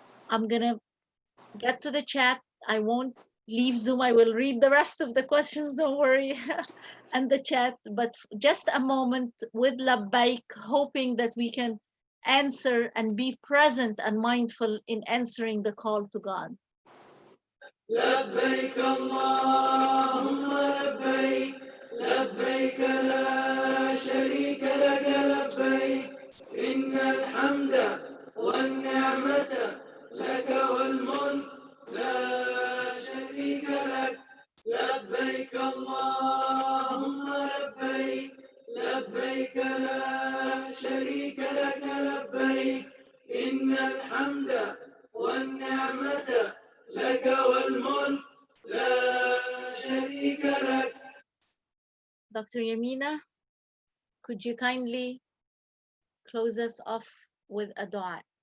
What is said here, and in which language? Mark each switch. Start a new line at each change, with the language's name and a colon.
English: I'm gonna get to the chat. I won't leave Zoom. I will read the rest of the questions, don't worry, and the chat, but just a moment with Labayk, hoping that we can answer and be present and mindful in answering the call to God.
Arabic: لبيك اللهم لبيك لبيك لا شريك لك لبيك إن الحمد والنعمة لك والملك لا شريك لك لبيك اللهم لبيك لبيك لا شريك لك لبيك إن الحمد والنعمة لك والملك لا شريك لك.
English: Dr. Yamina, could you kindly close us off with a dua?